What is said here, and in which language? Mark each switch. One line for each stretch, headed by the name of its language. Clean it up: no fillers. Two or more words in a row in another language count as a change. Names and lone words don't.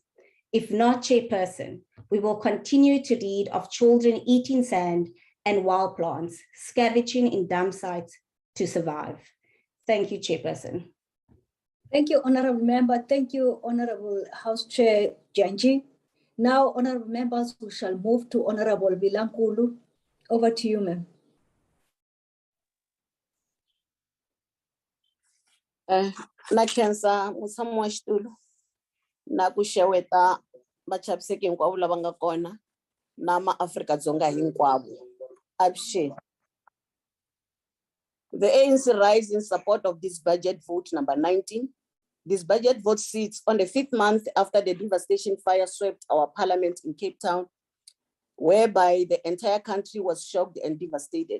English: If not, Chairperson, we will continue to read of children eating sand and wild plants, scavenging in dump sites to survive. Thank you, Chairperson. Thank you, Honorable Member. Thank you, Honorable House Chair Janji. Now, Honorable Members, we shall move to Honorable Vilankulu. Over to you, ma'am.
Tsonga: Na khensa mutshami wa xitulu na ku xeweta vachaviseki hinkwavo lava nga kona na maAfrika-Dzonga hinkwavo. Avuxeni.
English: The ANC rise in support of this budget vote number 19. This budget vote sits on the 5th month after the devastation fire swept our parliament in Cape Town, whereby the entire country was shocked and devastated.